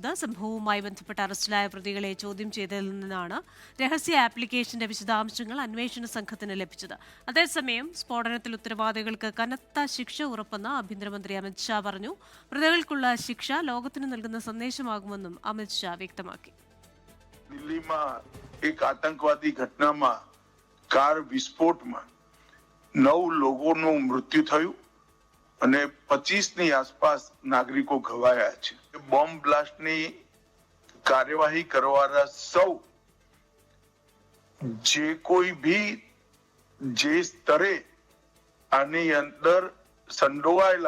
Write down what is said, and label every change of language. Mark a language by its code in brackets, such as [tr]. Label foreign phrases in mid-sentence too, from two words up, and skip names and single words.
[ml] സംഭവവുമായി ബന്ധപ്പെട്ട് അറസ്റ്റിലായ പ്രതികളെ ചോദ്യം ചെയ്തതിൽ നിന്നാണ് രഹസ്യ ആപ്ലിക്കേഷന്റെ വിശദാംശങ്ങൾ അന്വേഷണ സംഘത്തിന് ലഭിച്ചത്. അതേസമയം സ്ഫോടനത്തിൽ ഉത്തരവാദികൾക്ക് കനത്ത ശിക്ഷ ഉറപ്പെന്ന് ആഭ്യന്തരമന്ത്രി അമിത്ഷാ പറഞ്ഞു. പ്രതികൾക്കുള്ള ശിക്ഷ ലോകത്തിന് നൽകുന്ന സന്ദേശമാകുമെന്നും അമിത്ഷാ വ്യക്തമാക്കി. [gu] દિલ્હીમાં એક આતંકવાદી ઘટનામાં કાર વિસ્ફોટમાં 9 લોકોનું મૃત્યુ થયું અને 25ની આસપાસ નાગરિકો ઘવાયા છે. બોમ્બ બ્લાસ્ટની કાર્યવાહી કરવાના સૌ જે કોઈ ભી જે સ્તરે આની અંદર સંડોવાયેલા